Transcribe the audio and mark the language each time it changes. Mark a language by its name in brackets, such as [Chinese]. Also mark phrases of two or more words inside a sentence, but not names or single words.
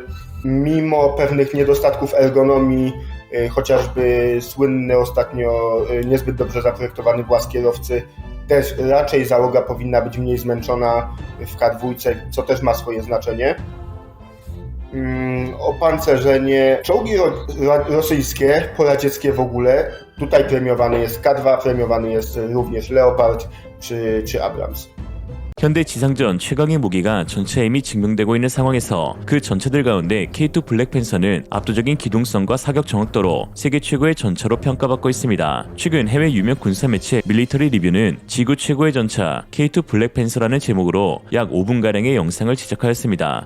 [Polish] Mimo pewnych niedostatków ergonomii, chociażby słynny ostatnio niezbyt dobrze zaprojektowany właz kierowcy, też raczej załoga powinna być mniej zmęczona w K2, co też ma swoje znaczenie. Opancerzenie. Czołgi rosyjskie, poradzieckie w ogóle, tutaj premiowany jest K2, premiowany jest również Leopard czy Abrams. [Korean] 현대 지상전 최강의 무기가 전체 이미 증명되고 있는 상황에서 그 전차들 가운데 K2 블랙팬서는 압도적인 기동성과 사격 정확도로 세계 최고의 전차로 평가받고 있습니다. 최근 해외 유명 군사 매체 밀리터리 리뷰는 지구 최고의 전차 K2 블랙팬서라는 제목으로 약 5분가량의 영상을 제작하였습니다.